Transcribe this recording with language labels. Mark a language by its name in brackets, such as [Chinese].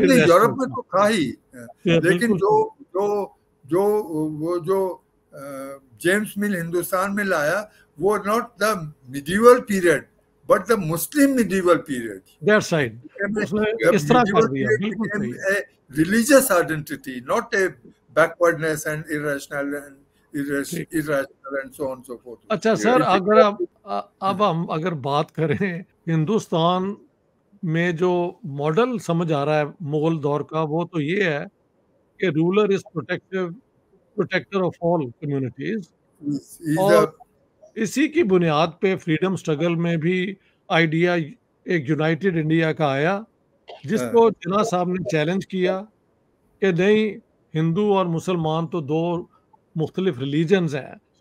[Hindi] Europe में तो था ही, लेकिन जो जेम्स मिल हिंदुस्तान में लाया वो [English] not the medieval period but the Muslim medieval period. That's right. [Hindi] इस तरह कर दिया, बिल्कुल सही। [English] A religious identity, not a backwardness and irrational and so on so forth. [Hindi] अच्छा सर, अगर अब हम अगर बात करें हिंदुस्तान में जो मॉडल समझ आ रहा है मुगल दौर का, वो तो ये है कि [English] ruler is protector of all communities, [Hindi] और इसी की बुनियाद पे फ्रीडम स्ट्रगल में भी आइडिया एक यूनाइटेड इंडिया का आया, जिसको जिन्ना साहब ने चैलेंज किया कि नहीं, हिंदू और मुसलमान तो दो मुख्तलिफ रिलीजन्स हैं।